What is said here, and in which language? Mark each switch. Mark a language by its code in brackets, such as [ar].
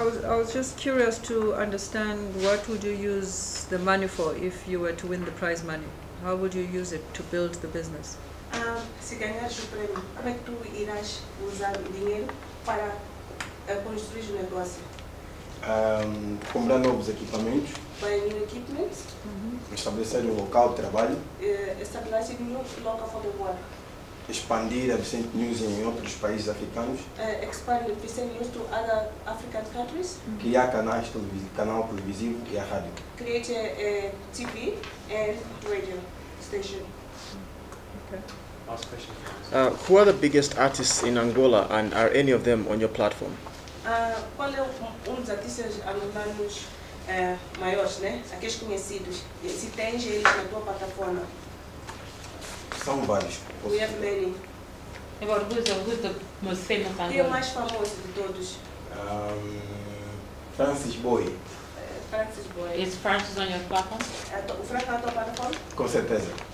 [en] I was just curious to understand what would you use the money for if you were to win the prize money? How would you use it to build the business? [pt] Se ganhares o prémio, como é que tu irás usar o dinheiro para construir o negócio? Comprar novos equipamentos, [en] Buy new equipment, [pt] estabelecer um local de trabalho, [en] establish a new local for the work, [pt] expandir a Vicente News em outros países africanos, [en] expand Vicente News to other African countries, [pt] criar canal televisivo e a rádio. [en] create a TV and radio station. Okay. Last question. Who are the biggest artists in Angola, and are any of them on your platform? [pt] Qual é dos artistas angolanos maiores, né? Aqueles conhecidos? Se tens eles na tua plataforma? São vários. [en] We have many. About who's the most famous [pt] Quem é o [en] Angolan? [pt] mais famoso de todos? Francis Boy, Francis Boy. [en] Is Francis on your platform? [pt] O Franco na tua plataforma? com certeza.